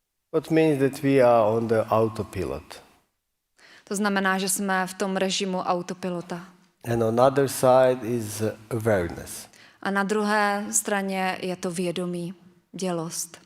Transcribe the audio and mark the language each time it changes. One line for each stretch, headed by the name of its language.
English: what means that we are on the autopilot.
Czech: To znamená, že jsme v tom režimu autopilota.
English: And on other side is awareness,
Czech: A na druhé straně je to vědomí, bdělost,